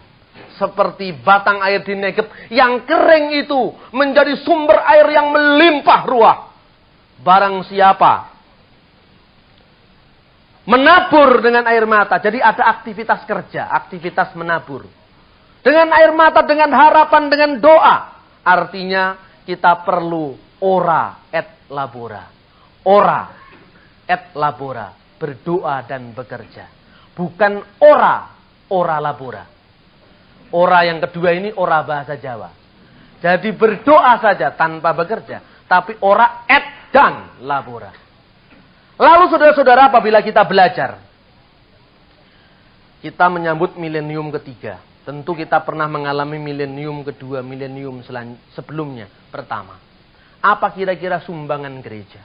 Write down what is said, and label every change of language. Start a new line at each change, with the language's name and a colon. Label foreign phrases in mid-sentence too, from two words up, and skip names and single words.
Indonesian: Seperti batang air di Negeb yang kering itu menjadi sumber air yang melimpah ruah. Barang siapa menabur dengan air mata. Jadi ada aktivitas kerja, aktivitas menabur. Dengan air mata, dengan harapan, dengan doa. Artinya kita perlu
Latin: ora et labora. Ora et labora.
Indonesian: Berdoa dan bekerja. Bukan
Latin: ora labora.
Indonesian: Ora yang kedua ini ora bahasa Jawa. Jadi berdoa saja tanpa bekerja. Tapi
Latin: ora et
Indonesian: dan labora. Lalu saudara-saudara apabila kita belajar. Kita menyambut milenium ketiga. Tentu kita pernah mengalami milenium kedua, milenium sebelumnya. Pertama, apa kira-kira sumbangan gereja?